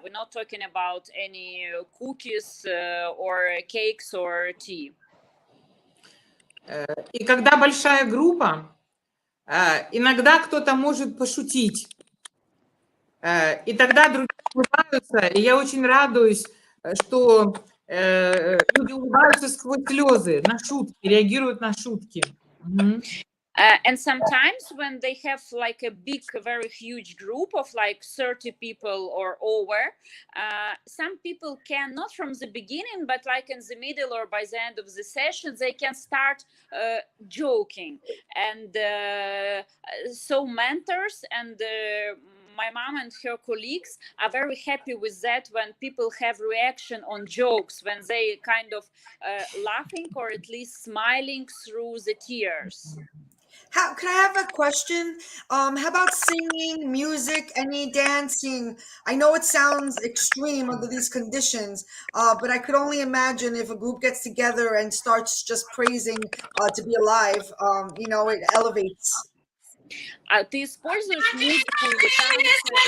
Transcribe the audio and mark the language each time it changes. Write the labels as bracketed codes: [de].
[en] We're not talking about any cookies or cakes or tea. [ru] И когда большая группа, иногда кто-то может пошутить. И тогда другие улыбаются, и я очень радуюсь, что люди улыбаются сквозь слезы, на шутки, реагируют на шутки. [en] And sometimes when they have like a big, very huge group of like 30 people or over, some people can, not from the beginning, but like in the middle or by the end of the session, they can start joking. And so mentors and my mom and her colleagues are very happy with that when people have reaction on jokes, when they kind of laughing or at least smiling through the tears. Can I have a question? How about singing, music, any dancing? I know it sounds extreme under these conditions, but I could only imagine if a group gets together and starts just praising to be alive, you know, it elevates. [ru] А ты используешь музыку или танцы?